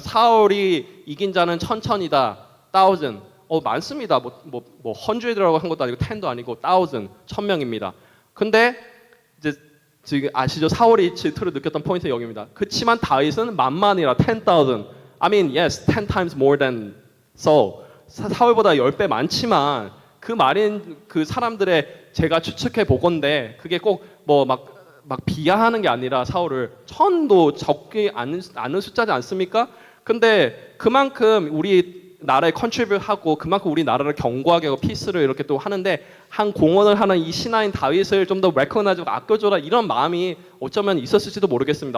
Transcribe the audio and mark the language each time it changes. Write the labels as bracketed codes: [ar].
[ko] 사울이 이긴 자는 천천이다. 1000. 많습니다. 뭐 100라고 한 것도 아니고 10도 아니고 1000, 1000명입니다. 근데 이제 지금 아시죠? 사울이 질투를 느꼈던 포인트 여기입니다. 그렇지만 다윗은 만만이라 10,000. [en] I mean, yes, 10 times more than Saul. [ko] 사울보다 10배 많지만 그 말인 그 사람들의 제가 추측해 보건데 그게 꼭 뭐 막 비하하는 게 아니라 사울을 1000도 적지 않은 숫자지 않습니까? 근데 그만큼 우리 나라에 컨트리뷰하고 그만큼 우리 나라를 견고하게 하고 피스를 이렇게 또 하는데 한 공헌을 하는 이 신하인 다윗을 좀 더 레코나이즈하고 아껴줘라 이런 마음이 어쩌면 있었을지도 모르겠습니다.